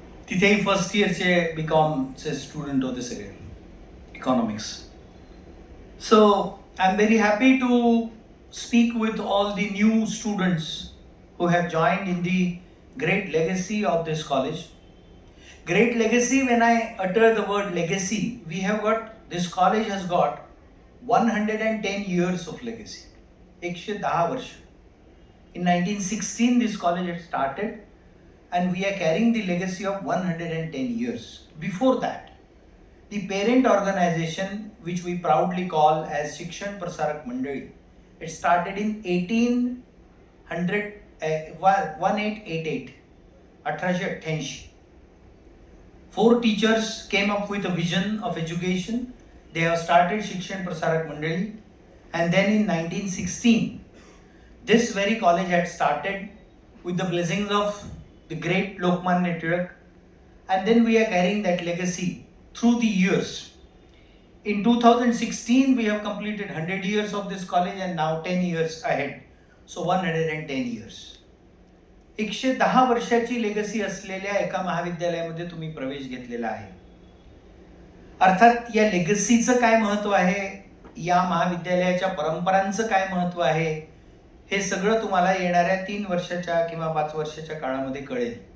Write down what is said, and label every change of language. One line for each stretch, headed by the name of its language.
Marathi: तिथेही first इयरचे बीकॉमचे student होते सगळे, economics.
English: So I am very happy to speak with all the new students who have joined in the great legacy of this college. Great legacy, when I utter the word legacy, we have got, this college has got 110 years of legacy.
Marathi: 110 वर्ष.
English: In 1916 this college had started and we are carrying the legacy of 110 years. Before that, the parent organization, which we proudly call as Shikshan Prasarak Mandali, it started in 1888. 1888. 4 teachers came up with a vision of education. They have started Shikshan Prasarak Mandali, and then in 1916 this very college had started with the blessings of the great Lokmanya Tilak, and then we are carrying that legacy through the years. In 2016 we have completed 100 years of this college and now 10 years ahead, so 110 years.
Marathi: 110 वर्षाची legacy असलेल्या एका महाविद्यालयामध्ये तुम्ही प्रवेश घेतलेला आहे. अर्थात या लेगसीचं काय महत्व आहे, या महाविद्यालयाच्या परंपरांचं काय महत्व आहे, हे सगळं तुम्हाला येणाऱ्या 3 वर्षाच्या किंवा 5 वर्षाच्या काळामध्ये कळेल.